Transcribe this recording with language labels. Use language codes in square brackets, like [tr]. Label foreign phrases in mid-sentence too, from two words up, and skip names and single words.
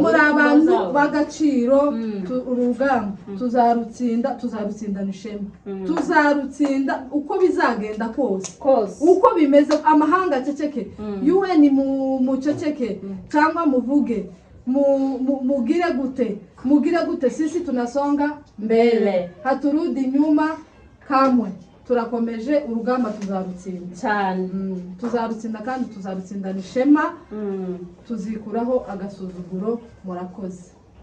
[rw] muri abantu bagaciro urugamba tuzarutsinda nishema tuzarutsinda uko bizagenda kose uko bimeze amahanga aceceke UN muceceke cyangwa muvuge mugire gute [sw] sisi tunasonga mbele haturudi nyuma kamwe [rw] turakomeje urugamba tuzarutsinda cyane tuzarutsinda kandi tuzarutsinda nishema tuzikuraho agasuzuguro murakoze